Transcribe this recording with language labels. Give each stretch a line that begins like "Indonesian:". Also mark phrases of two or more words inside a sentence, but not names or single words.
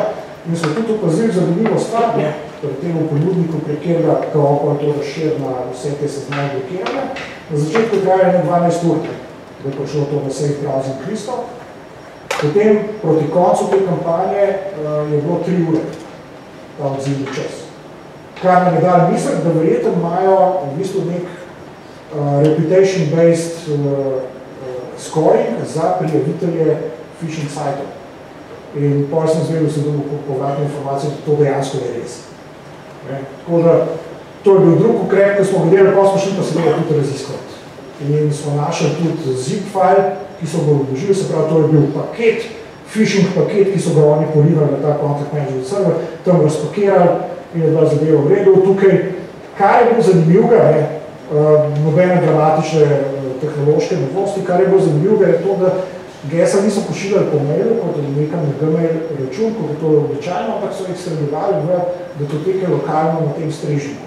Slovenian: In smo tudi opazili zanimivo stvar, pri temu ponudniku, prek katerega kao to razširi na vse te sezname blokiranja. Na začetku traja 12 ur, da je prišlo to na Safe Browsing listo. Potem proti koncu te kampanje je bilo 3 ure, ta odzivni čas. Kar nam je dali misliti, da verjetno imajo v bistvu nek
English: reputation-based scoring
Slovenian: za prijavitelje phishing sajtov. In potem sem zvedel, da se dobil povratno informacijo, da to dejansko je res. Tako da, to je bil drug ukrep, ko smo gledali, pa smo šli pa seveda tudi raziskovati. In smo našli tudi
English: zip file,
Slovenian: ki so ga odložili, se pravi, to je bil paket, phishing paket, ki so ga oni polirali na ta
English: contact management server,
Slovenian: tam razpakirali in je bila zadeva v redu. Tukaj, kar je bilo zanimivega, nobene dramatične tehnološke novosti, kar je bilo zanimivega, je to, da gesla niso pošiljali po mailu, kot je nekam na Gmail račun, kot je to običajno, ampak so jih sredovali v datoteke lokalno na tem strežniku.